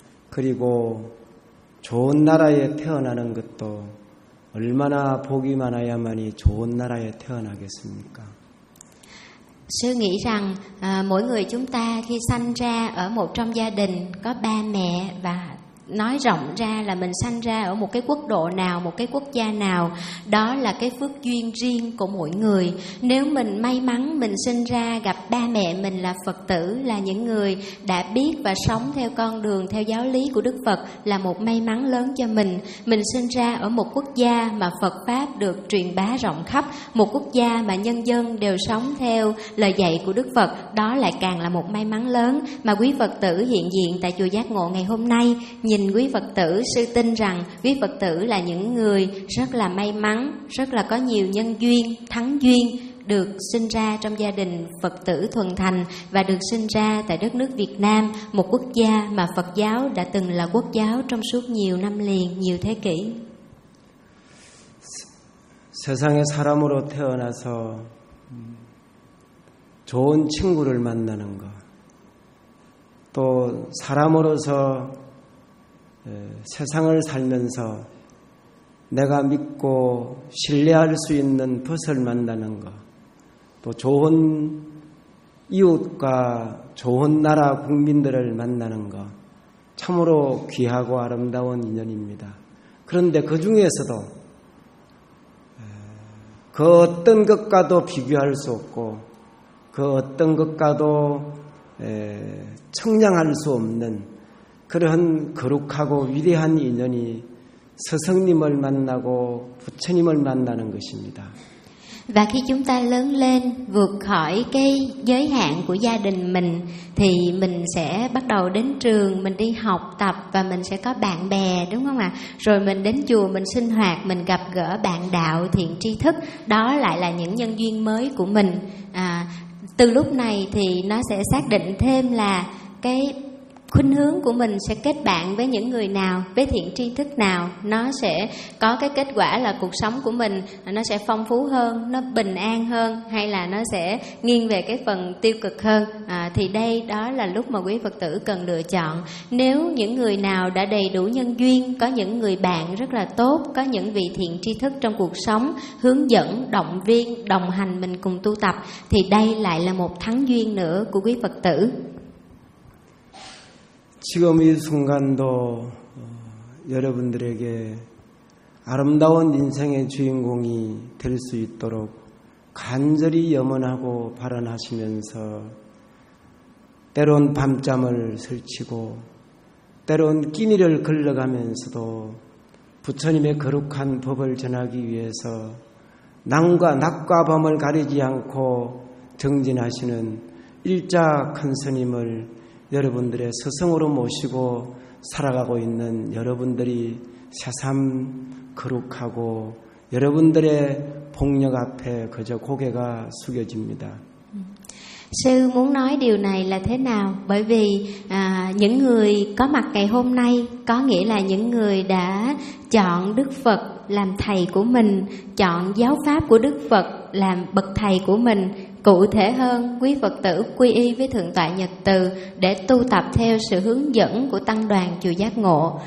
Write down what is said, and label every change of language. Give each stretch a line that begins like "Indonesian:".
Korean: 그리고 좋은 나라에 태어나는 것도 얼마나 복이 많아야만이 좋은 나라에 태어나겠습니까?
Vietnamese: Sư nghĩ rằng mỗi người chúng ta khi sanh ra ở một trong gia đình có ba mẹ, và nói rộng ra là mình sanh ra ở một cái quốc độ nào, một cái quốc gia nào, đó là cái phước duyên riêng của mỗi người. Nếu mình may mắn mình sinh ra gặp ba mẹ mình là Phật tử, là những người đã biết và sống theo con đường, theo giáo lý của Đức Phật, là một may mắn lớn cho mình. Mình sinh ra ở một quốc gia mà Phật Pháp được truyền bá rộng khắp, một quốc gia mà nhân dân đều sống theo lời dạy của Đức Phật, đó lại càng là một may mắn lớn. Mà quý Phật tử hiện diện tại chùa Giác Ngộ ngày hôm nay, nhìn quý Phật tử, sư tin rằng quý Phật tử là những người rất là may mắn, rất là có nhiều nhân duyên, thắng duyên, được sinh ra trong gia đình Phật tử thuần thành và được sinh ra tại đất nước Việt Nam, một quốc gia mà Phật giáo đã từng là quốc giáo trong suốt nhiều năm liền, nhiều thế kỷ.
Korean: 세상에 사람으로 태어나서 좋은 친구를 만나는 것, 또 사람으로서 세상을 살면서 내가 믿고 신뢰할 수 있는 벗을 만나는 것, 또 좋은 이웃과 좋은 나라 국민들을 만나는 것, 참으로 귀하고 아름다운 인연입니다. 그런데 그 중에서도 그 어떤 것과도 비교할 수 없고 그 어떤 것과도 청량할 수 없는 그러한 거룩하고 위대한 인연이 스승님을 만나고 부처님을 만나는 것입니다.
Vietnamese: Và khi chúng ta lớn lên vượt khỏi cái giới hạn của gia đình mình thì mình sẽ bắt đầu đến trường, mình đi học tập và mình sẽ có bạn bè, đúng không ạ? Rồi mình đến chùa, mình sinh hoạt, mình gặp gỡ bạn đạo, thiện tri thức, đó lại là những nhân duyên mới của mình. Từ lúc này thì nó sẽ xác định thêm là cái khuynh hướng của mình sẽ kết bạn với những người nào, với thiện tri thức nào, nó sẽ có cái kết quả là cuộc sống của mình nó sẽ phong phú hơn, nó bình an hơn, hay là nó sẽ nghiêng về cái phần tiêu cực hơn. Thì đây, đó là lúc mà quý Phật tử cần lựa chọn. Nếu những người nào đã đầy đủ nhân duyên, có những người bạn rất là tốt, có những vị thiện tri thức trong cuộc sống hướng dẫn, động viên, đồng hành mình cùng tu tập, thì đây lại là một thắng duyên nữa của quý Phật tử.
Korean: 지금 이 순간도 여러분들에게 아름다운 인생의 주인공이 될 수 있도록 간절히 염원하고 발언하시면서 때론 밤잠을 설치고 때론 끼니를 걸러가면서도 부처님의 거룩한 법을 전하기 위해서 낮과 낮과 밤을 가리지 않고 정진하시는 일자 큰 스님을 여러분들의 스승으로 모시고 살아가고 있는 여러분들이 새삼 거룩하고 여러분들의 복력 앞에 그저 고개가 숙여집니다.
Vietnamese: Sư muốn nói điều này là thế nào? Bởi vì những người có mặt ngày hôm nay có nghĩa là những người đã chọn Đức Phật làm thầy của mình, chọn giáo pháp của Đức Phật làm bậc thầy của mình. Cụ thể hơn, quý Phật tử quy y với Thượng Tọa Nhật Từ để tu tập theo sự hướng dẫn của Tăng đoàn Chùa Giác Ngộ.